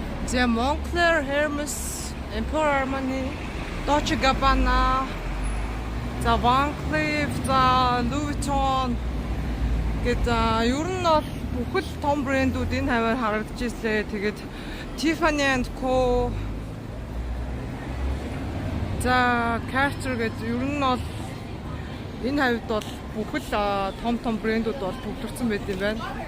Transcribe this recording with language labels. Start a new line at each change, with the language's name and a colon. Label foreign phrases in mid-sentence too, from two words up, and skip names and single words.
Mongolian: За Moncler, Hermes, Emporio Armani, Dolce & Gabbana, за Van Cleef, за Louis Vuitton гэдэг ер нь бол бүхэл том брэндүүд энэ хаваар харагдаж ирсэн. Тэгээд Tiffany & Co, за Cartier гэдэг ер нь бол энэ хавьд бол бүхэл том брэндүүд бол төвлөрсөн байт юм байна.